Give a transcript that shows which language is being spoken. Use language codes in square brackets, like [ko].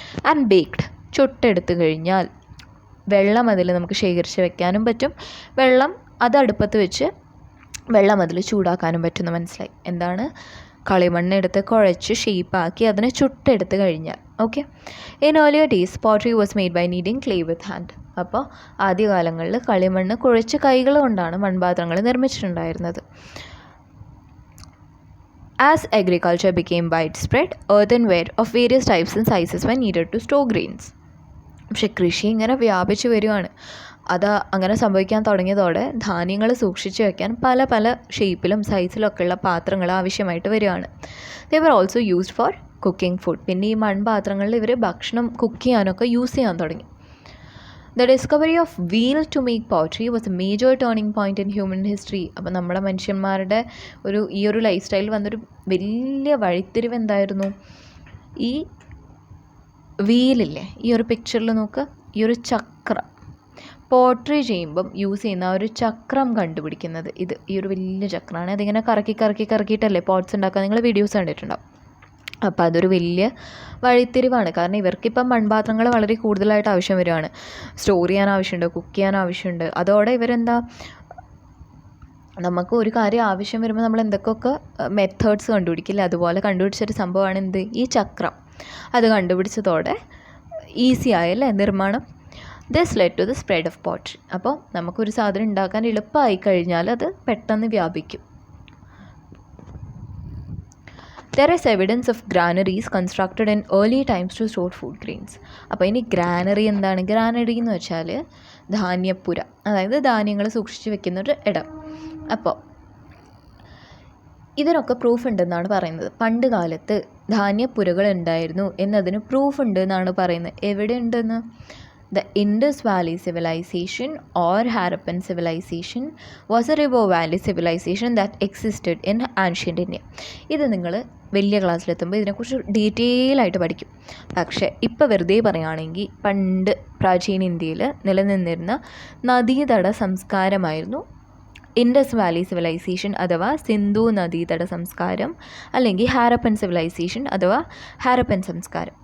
[ml] And baked, ചുട്ടെടുത്ത് കഴിഞ്ഞാൽ വെള്ളം അതിൽ നമുക്ക് ശേഖരിച്ച് വെക്കാനും പറ്റും, വെള്ളം അത് അടുപ്പത്ത് വെച്ച് വെള്ളം അതിൽ ചൂടാക്കാനും പറ്റുമെന്ന് മനസ്സിലായി. എന്താണ്? കളിമണ്ണെടുത്ത് കുഴച്ച് ഷേപ്പാക്കി അതിനെ ചുട്ടെടുത്ത് കഴിഞ്ഞാൽ. [en] Okay, in earlier days pottery was made by kneading clay with hand. [ml] അപ്പോൾ ആദ്യകാലങ്ങളിൽ കളിമണ്ണ് കുഴച്ച് കൈകൾ കൊണ്ടാണ് മൺപാത്രങ്ങൾ നിർമ്മിച്ചിട്ടുണ്ടായിരുന്നത്. [en] As agriculture became widespread, earthenware of various types and sizes were needed to store grains. [ml] പക്ഷെ കൃഷി ഇങ്ങനെ വ്യാപിച്ചു വരികയാണ്. അത് അങ്ങനെ സംഭവിക്കാൻ തുടങ്ങിയതോടെ ധാന്യങ്ങൾ സൂക്ഷിച്ച് വയ്ക്കാൻ പല പല ഷേപ്പിലും സൈസിലൊക്കെ ഉള്ള പാത്രങ്ങൾ ആവശ്യമായിട്ട് വരികയാണ്. [en] They were also used for cooking food. [ml] പിന്നെ ഈ മൺപാത്രങ്ങളിൽ ഇവർ ഭക്ഷണം കുക്ക് ചെയ്യാനൊക്കെ യൂസ് ചെയ്യാൻ തുടങ്ങി. [en] The discovery of wheel to make pottery was a major turning point in human history. [ml] അപ്പോൾ നമ്മുടെ മനുഷ്യന്മാരുടെ ഈ ഒരു ലൈഫ് സ്റ്റൈലിൽ വന്നൊരു വലിയ വഴിത്തിരിവ് എന്തായിരുന്നു? ഈ വീലില്ലേ, ഈ ഒരു പിക്ചറിൽ നോക്കുക, ഈ ഒരു ചക്രം, പോട്രി ചെയ്യുമ്പം യൂസ് ചെയ്യുന്ന ആ ഒരു ചക്രം കണ്ടുപിടിക്കുന്നത് ഈ ഒരു വലിയ ചക്രമാണ്. അതിങ്ങനെ കറക്കിയിട്ടല്ലേ പോട്ട്സ് ഉണ്ടാക്കുക. നിങ്ങൾ വീഡിയോസ് കണ്ടിട്ടുണ്ടാവും. അപ്പോൾ അതൊരു വലിയ വഴിത്തിരിവാണ്. കാരണം ഇവർക്കിപ്പം മൺപാത്രങ്ങൾ വളരെ കൂടുതലായിട്ട് ആവശ്യം വരികയാണ്. സ്റ്റോർ ചെയ്യാൻ ആവശ്യമുണ്ട്, കുക്ക് ചെയ്യാൻ ആവശ്യമുണ്ട്. അതോടെ ഇവരെന്താ, നമുക്ക് ഒരു കാര്യം ആവശ്യം വരുമ്പോൾ നമ്മൾ എന്തൊക്കെ മെത്തേഡ്സ് കണ്ടുപിടിക്കില്ല, അതുപോലെ കണ്ടുപിടിച്ചൊരു സംഭവമാണ് എന്ത്? ഈ ചക്രം. അത് കണ്ടുപിടിച്ചതോടെ ഈസി ആയല്ലേ നിർമ്മാണം. [en] This led to the spread of pottery. [ml] അപ്പോൾ നമുക്കൊരു സാധനം ഉണ്ടാക്കാൻ എളുപ്പമായി കഴിഞ്ഞാൽ അത് പെട്ടെന്ന് വ്യാപിക്കും. [en] There is evidence of granaries constructed in early times to store food grains. [ml] അപ്പോൾ ഇനി ഗ്രാനറി എന്താണ്? ഗ്രാനറി എന്ന് വെച്ചാൽ ധാന്യപ്പുര, അതായത് ധാന്യങ്ങൾ സൂക്ഷിച്ച് വെക്കുന്നൊരു ഇടം. അപ്പോൾ ഇതിനൊക്കെ പ്രൂഫ് ഉണ്ടെന്നാണ് പറയുന്നത്. പണ്ട് കാലത്ത് ധാന്യപ്പുരകൾ ഉണ്ടായിരുന്നു എന്നതിന് പ്രൂഫ് ഉണ്ട് എന്നാണ് പറയുന്നത്. എവിടെ ഉണ്ടെന്ന്? [en] The Indus Valley Civilization or Harappan Civilization was a river valley civilization that existed in ancient India. [ml] ഇത് നിങ്ങൾ വലിയ ക്ലാസ്സിലെത്തുമ്പോൾ ഇതിനെക്കുറിച്ച് ഡീറ്റെയിൽ ആയിട്ട് പഠിക്കും. പക്ഷേ ഇപ്പോൾ വെറുതെ പറയുകയാണെങ്കിൽ പണ്ട് പ്രാചീന ഇന്ത്യയിൽ നിലനിന്നിരുന്ന നദീതട സംസ്കാരമായിരുന്നു ഇൻഡസ് വാലി സിവിലൈസേഷൻ അഥവാ സിന്ധു നദീതട സംസ്കാരം, അല്ലെങ്കിൽ ഹാരപ്പൻ സിവിലൈസേഷൻ അഥവാ ഹാരപ്പൻ സംസ്കാരം.